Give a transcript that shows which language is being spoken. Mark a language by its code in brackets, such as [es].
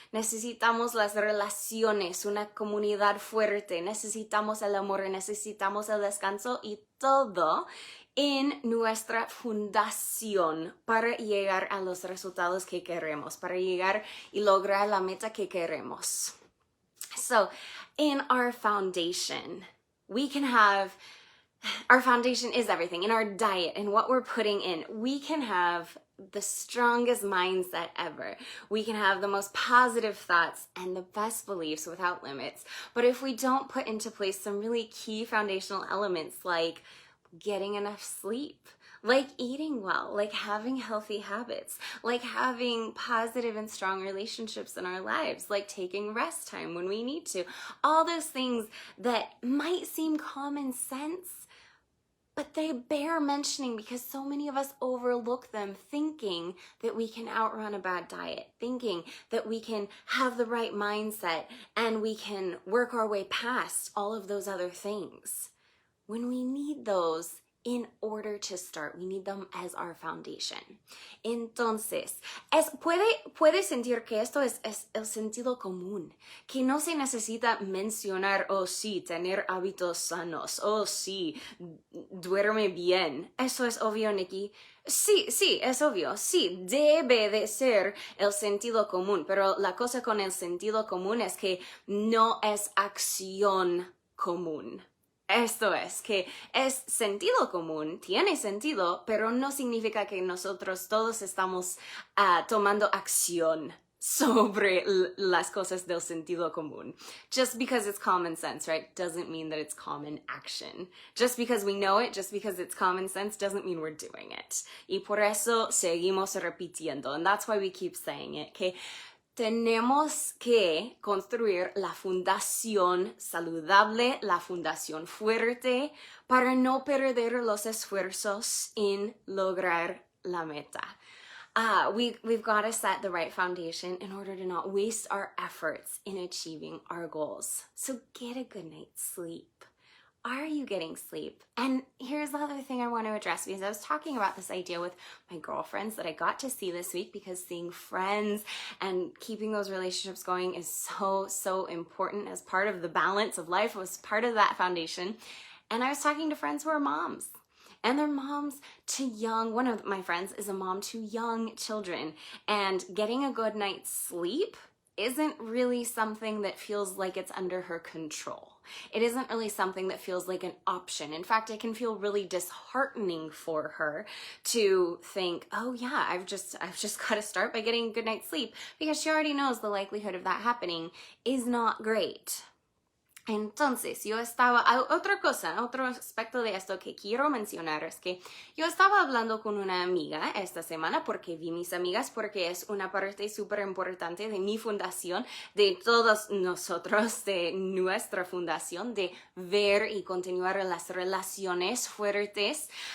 [es] Necesitamos las relaciones, una comunidad fuerte, necesitamos el amor, necesitamos el descanso y todo en nuestra fundación para llegar a los resultados que queremos, para llegar y lograr la meta que queremos. [en] So, in our foundation, we can have our foundation is everything. In our diet and what we're putting in, we can have the strongest mindset ever. We can have the most positive thoughts and the best beliefs without limits. But if we don't put into place some really key foundational elements like getting enough sleep, like eating well, like having healthy habits, like having positive and strong relationships in our lives, like taking rest time when we need to, all those things that might seem common sense, but they bear mentioning because so many of us overlook them, thinking that we can outrun a bad diet, thinking that we can have the right mindset and we can work our way past all of those other things. When we need those in order to start, we need them as our foundation. [es] Entonces, puede sentir que esto es el sentido común, que no se necesita mencionar, oh sí, tener hábitos sanos, oh sí, duerme bien. Eso es obvio, Nikki. Sí, es obvio, sí, debe de ser el sentido común, pero la cosa con el sentido común es que no es acción común. Esto es, que es sentido común, tiene sentido, pero no significa que nosotros todos estamos tomando acción sobre las cosas del sentido común. [en] Just because it's common sense, right, doesn't mean that it's common action. Just because we know it, just because it's common sense, doesn't mean we're doing it. [es] Y por eso seguimos repitiendo, [en] and that's why we keep saying it, [es] que tenemos que construir la fundación saludable, la fundación fuerte, para no perder los esfuerzos en lograr la meta. [en] We've got to set the right foundation in order to not waste our efforts in achieving our goals. So get a good night's sleep. Are you getting sleep? And here's the other thing I want to address, because I was talking about this idea with my girlfriends that I got to see this week, because seeing friends and keeping those relationships going is so important as part of the balance of life, was part of that foundation. And I was talking to friends who are moms. And they're moms to young, one of my friends is a mom to young children. And getting a good night's sleep isn't really something that feels like it's under her control. It isn't really something that feels like an option. In fact, it can feel really disheartening for her to think, oh yeah, I've just got to start by getting a good night's sleep, because she already knows the likelihood of that happening is not great. [es] Entonces, otra cosa, otro aspecto de esto que quiero mencionar es que yo estaba hablando con una amiga esta semana porque vi mis amigas, porque es una parte súper importante de mi fundación, de todos nosotros, de nuestra fundación, de ver y continuar las relaciones fuertes.